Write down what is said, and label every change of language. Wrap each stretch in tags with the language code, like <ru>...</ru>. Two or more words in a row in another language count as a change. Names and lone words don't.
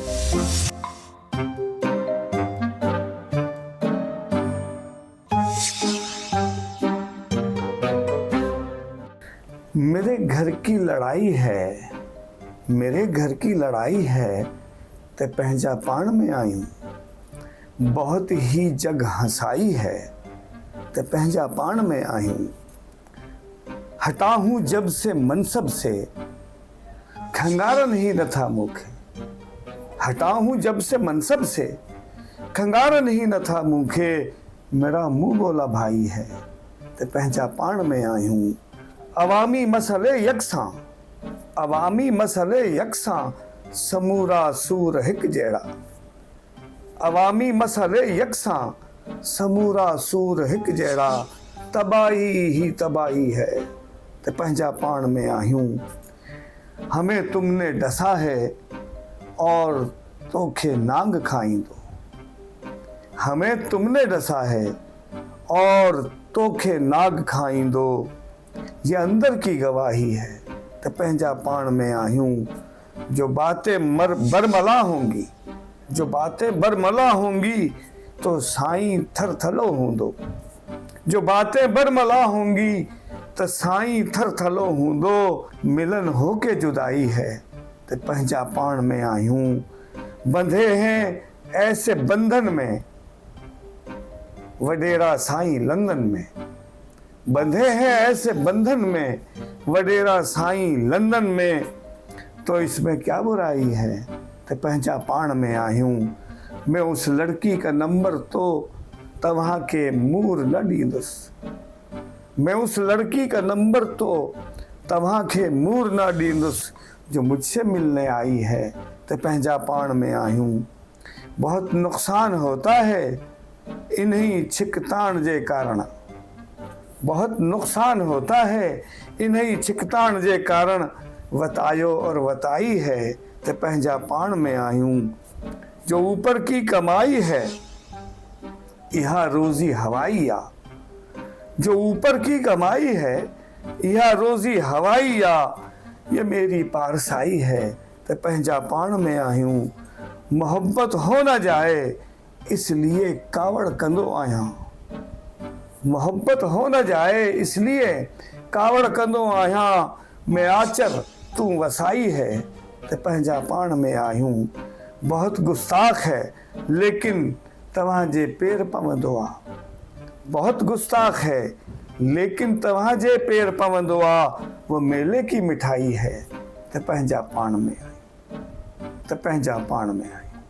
<hi>मेरे घर की लड़ाई है, मेरे घर की लड़ाई है,</hi> <sd>ते पंहिंजा पाण में आयूं।</sd> <hi>बहुत ही जग हंसाई है,</hi> <sd>ते पंहिंजा पाण में आयूं।</sd> <hi>हटा हूं जब से मनसब से,</hi> <sd>खंगारन ही नथा मूंखे।</sd> <hi>हटा हूं जब से मनसब से,</hi> <sd>खंगारन ही नथा मूंखे।</sd> <hi>मेरा मुंह बोला भाई है,</hi> <sd>ते पंहिंजा पाण में आयूं। अवामी मसले यकसां, अवामी मसले यकसां, समूरा सूर हिक जहिड़ा। अवामी मसले यकसां, समूरा सूर हिक जहिड़ा।</sd> <hi>तबाही ही तबाही है,</hi> <sd>ते पंहिंजा पाण में आहियूं।</sd> <hi>हमें तुमने डसा है और</hi> <sd>तोखे नांग खाईंदो।</sd> <hi>हमें तुमने डसा है और</hi> <sd>तोखे नाग खाईंदो।</sd> <hi>ये अंदर की गवाही है,</hi> <sd>तो पंहिंजा पाण में आहियूं।</sd> <hi>जो बातें बरमला होंगी, जो बातें बरमला होंगी,</hi> <sd>तो साईं थरथलो हूंदो।</sd> <hi>जो बातें बरमला होंगी,</hi> <sd>तो साईं थरथलो हूंदो।</sd> <hi>मिलन होके जुदाई है,</hi> <sd>तो पंहिंजा पाण में आहियूं।</sd> <hi>बंधे हैं ऐसे बंधन में, वडेरा साईं लंदन में। बंधे हैं ऐसे बंधन में, वडेरा साईं लंदन में। तो इसमें क्या बुराई है,</hi> <sd>तो पंहिंजा पाण में आहियूं।</sd> <hi>मैं उस लड़की का नंबर</hi> <sd>तो तव्हां के मूर न ॾींदुसि।</sd> <hi>मैं उस लड़की का नंबर</hi> <sd>तो तव्हां के मूर न ॾींदुसि,</sd> <hi>जो मुझसे मिलने आई है,</hi> <sd>तो पंहिंजा पाण में आहियूं।</sd> <hi>बहुत नुक़सान होता है इन्हीं</hi> <sd>छिकताण जे कारण।</sd> <hi>बहुत नुकसान होता है इन्हीं</hi> <sd>छिकताण जे कारण। वतायो और वताई है, ते पंहिंजा पाण में आयूं।</sd> <hi>जो ऊपर की कमाई है, यह रोजी हवाई आ। जो ऊपर की कमाई है, यह रोजी हवाई आ। ये मेरी पारसाई है,</hi> <sd>ते पंहिंजा पाण में आयूं।</sd> <hi>मोहब्बत हो न जाए इसलिए</hi> <sd>कावड़ कंदो आहियां।</sd> <hi>मोहब्बत हो न जाए इसलिए</hi> <sd>कावड़ कंदो आहियां। मैं आचर तू वसाई है, ते पंहिंजा पाण में आहियूं।</sd> <hi>बहुत गुस्ताख है लेकिन</hi> <sd>तव्हां जे पेर पवंदो आ।</sd> <hi>बहुत गुस्ताख है लेकिन</hi> <sd>तव्हां जे पेर पवंदो आ।</sd> <hi>वो मेले की मिठाई है,</hi> <sd>ते पंहिंजा पाण में आई, ते पंहिंजा पाण में आई।</sd>